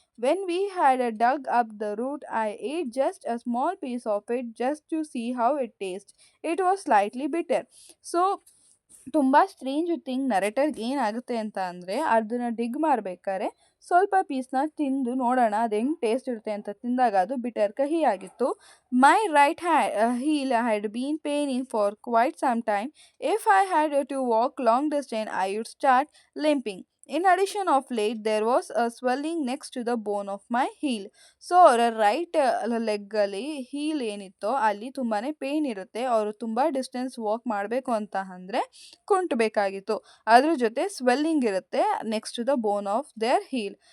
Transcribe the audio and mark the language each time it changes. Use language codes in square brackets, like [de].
[en] When we had dug up the root, I ate just a small piece of it just to see how it tastes. It was slightly bitter. [kn] So ತುಂಬ strange thing ನರೇಟರ್ಗೆ ಏನಾಗುತ್ತೆ ಅಂತ ಅಂದರೆ ಅದನ್ನು ಡಿಗ್ ಮಾಡಬೇಕಾದ್ರೆ ಸ್ವಲ್ಪ ಪೀಸ್ನ ತಿಂದು ನೋಡೋಣ ಅದು ಹೆಂಗೆ ಟೇಸ್ಟ್ ಇರುತ್ತೆ ಅಂತ ತಿಂದಾಗ ಅದು ಬಿಟರ್ ಕಹಿ ಆಗಿತ್ತು. [en] My right heel had been paining for quite some time. If I had to walk long distance I would start limping. In addition of late, there was a swelling next to the bone of my heel. [kn] So ಅವರ right ಲೆಗ್ಗಲ್ಲಿ heal ಏನಿತ್ತೋ ಅಲ್ಲಿ ತುಂಬಾ pain ಇರುತ್ತೆ. ಅವರು ತುಂಬ distance walk ಮಾಡಬೇಕು ಅಂತ ಅಂದರೆ ಕುಂಟಬೇಕಾಗಿತ್ತು. ಅದ್ರ ಜೊತೆ ಸ್ವೆಲ್ಲಿಂಗ್ ಇರುತ್ತೆ [en] Next to the bone of their heel.